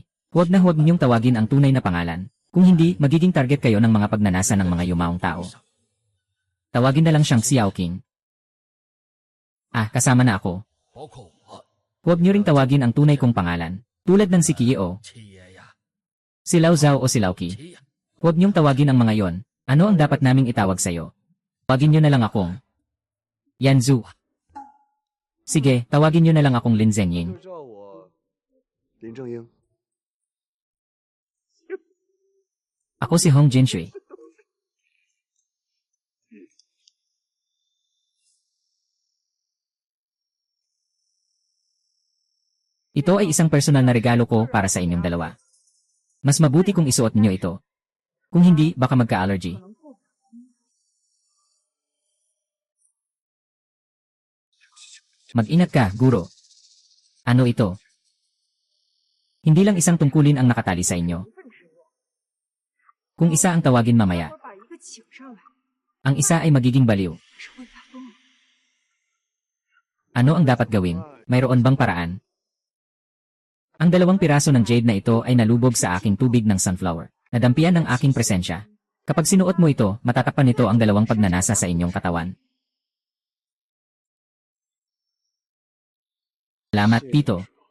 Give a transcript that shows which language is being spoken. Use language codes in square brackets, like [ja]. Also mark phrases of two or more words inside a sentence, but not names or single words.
[tl] Huwag na huwag ninyong tawagin ang tunay na pangalan. Kung hindi, magiging target kayo ng mga pagnanasa ng mga yumaong tao. Tawagin na lang siyang Xiao King. Ah, kasama na ako. [zh] 包括我， [tl] Huwag niyo ring tawagin ang tunay kong pangalan. Tulad ng si Kieo, [zh] 七爷呀， [tl] si Lao Zhao o si Lao Qi. [zh] 七呀， [tl] Huwag niyong tawagin ang mga yon. Ano ang dapat naming itawag sa'yo? Tawagin niyo na lang akong Yanzu. Sige, tawagin niyo na lang akong Lin [zh] 就 [tl] Zhengying. [zh] 叫我林正英。 [tl] Ako si Hong Jinshui. Ito ay isang personal na regalo ko para sa inyong dalawa. Mas mabuti kung isuot niyo ito. Kung hindi, baka magka-allergy. Mag-ingat ka, guro. Ano ito? Hindi lang isang tungkulin ang nakatali sa inyo. Kung isa ang tawagin mamaya, [zh] 把一个请上来， [tl] ang isa ay magiging baliw. [zh] 是会发疯。 [tl] Ano ang dapat gawin? Mayroon bang paraan? Ang 2 piraso ng jade na ito ay nalubog sa aking tubig ng sunflower. Nadampian ng aking presensya. Kapag sinuot mo ito, matatakpan nito ang 2 pagnanasa sa inyong katawan. Salamat, Tito.